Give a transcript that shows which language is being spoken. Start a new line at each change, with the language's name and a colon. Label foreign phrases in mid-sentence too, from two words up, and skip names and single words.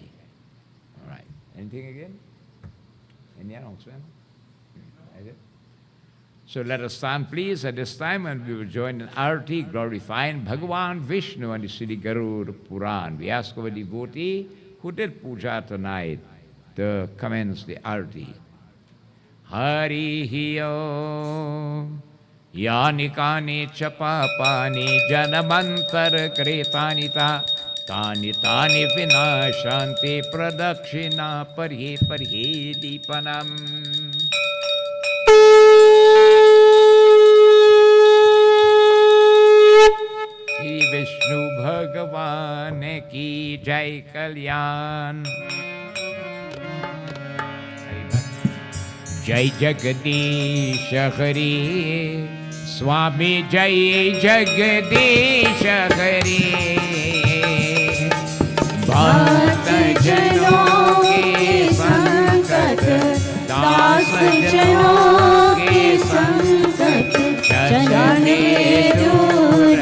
English: All right. Anything again? Any announcement? So let us stand, please, at this time, and we will join in Arati, glorifying Bhagavan Vishnu and the Sri Garuda Purana. We ask our devotee who did puja tonight to commence the Arati.
Sanskrit: हरि ॐ यानि कानि चपापानि जन्मान्तर कृतानि त तानि तानि विनश्यन्ति प्रदक्षिण पदे पदे दीपनम्.
Hindi: श्री विष्णु भगवान की जय कल्याण जय जगदीश हरि स्वामी जय जगदीश हरि भक्त जनों के संकट दास जनों के संकट चले दूर